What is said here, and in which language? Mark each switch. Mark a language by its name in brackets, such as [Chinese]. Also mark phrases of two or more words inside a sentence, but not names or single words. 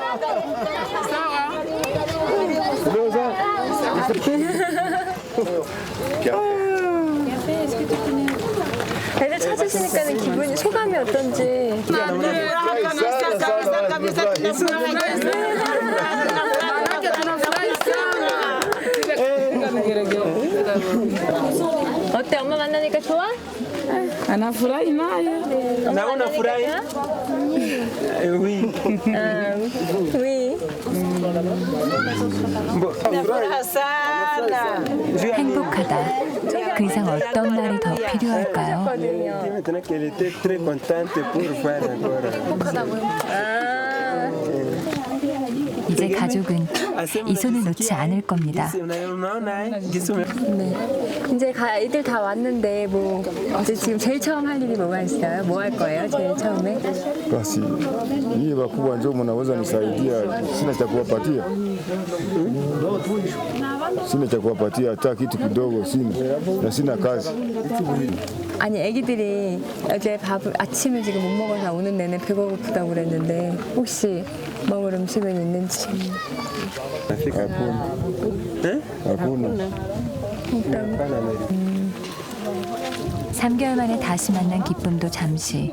[Korean] 애들 찾으시니까는 기분이, 소감이 어떤지. 어때? 엄마 만나니까 좋아? [Swahili] Anafurahi naye. Na unafurahi? [French] Oui. Oui. [Korean] 행복하다. 그 이상 어떤 날이 더 필요할까요? [French] Maintenant qu'elle était très contente pour voir encore. [Korean] 이제 가족은 이 손을 놓지 않을 겁니다. 네. 이제 애들 다 왔는데 뭐 이제 지금 제일 처음 할 일이 뭐가 있어요? 뭐 할 거예요? 제일 처음에? [Swahili] Basi nyie wakubwa ndio mnaweza nisaidia, sina cha kuwapatia, sina cha kuwapatia hata kitu kidogo, sina na sina kazi. [Korean] 아니 애기들이 어제 아침을 지금 못 먹어서 오는 내내 배고프다고 그랬는데 혹시 먹을 음식은 있는지. [Swahili] Hakuna. [Korean] 3개월 만에 다시 만난 기쁨도 잠시.